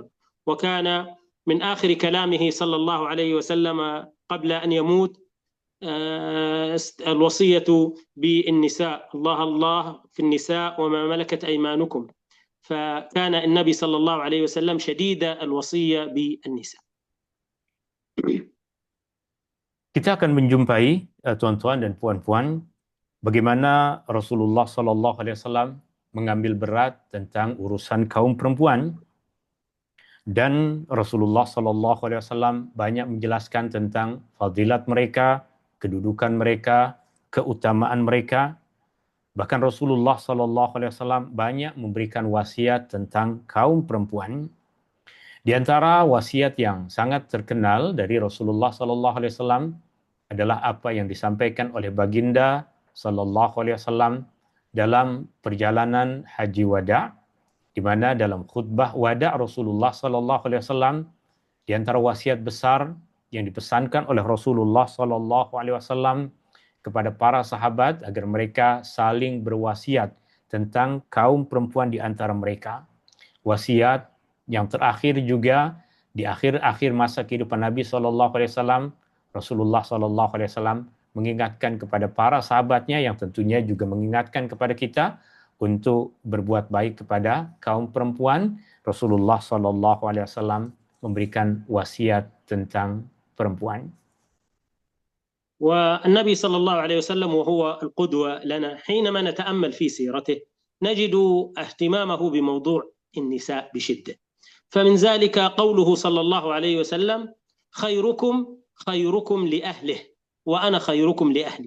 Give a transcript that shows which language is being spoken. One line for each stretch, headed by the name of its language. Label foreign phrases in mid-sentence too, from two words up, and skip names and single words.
Arabic: وكان من آخر كلامه صلى الله عليه وسلم قبل أن يموت الوصية بالنساء، الله الله في النساء وما ملكت أيمانكم. فكان النبي صلى الله عليه وسلم شديد الوصية بالنساء.
Malay: Kita akan menjumpai tuan-tuan dan puan-puan bagaimana Rasulullah
Arabic: Sallallahu Alaihi Wasallam
Malay: mengambil berat tentang urusan kaum perempuan, dan Rasulullah
Arabic: Sallallahu Alaihi Wasallam
Malay: banyak menjelaskan tentang fadilat mereka, kedudukan mereka, keutamaan mereka. Bahkan Rasulullah
Arabic: Sallallahu Alaihi Wasallam
Malay: banyak memberikan wasiat tentang kaum perempuan. Di antara wasiat yang sangat terkenal dari Rasulullah
Arabic: Sallallahu Alaihi Wasallam
Malay: adalah apa yang disampaikan oleh baginda
Arabic: Sallallahu Alaihi Wasallam
Malay: dalam perjalanan haji wada, di mana dalam khutbah wada Rasulullah
Arabic: Sallallahu Alaihi Wasallam
Malay: di antara wasiat besar yang dipesankan oleh Rasulullah
Arabic: Sallallahu Alaihi Wasallam
Malay: kepada para sahabat agar mereka saling berwasiat tentang kaum perempuan di antara mereka. Wasiat yang terakhir juga di akhir-akhir masa kehidupan Nabi
Arabic: Sallallahu Alaihi Wasallam,
Malay: Rasulullah
Arabic: Sallallahu Alaihi Wasallam
Malay: mengingatkan kepada para sahabatnya, yang tentunya juga mengingatkan kepada kita untuk berbuat baik kepada kaum perempuan. Rasulullah
Arabic: Sallallahu Alaihi Wasallam
Malay: memberikan wasiat tentang perempuan.
Arabic: والنبي صلى الله عليه وسلم وهو القدوة لنا، حينما نتأمل في سيرته نجد اهتمامه بموضوع النساء بشدة. فمن ذلك قوله صلى الله عليه وسلم: خيركم خيركم لأهله وأنا خيركم لأهلي.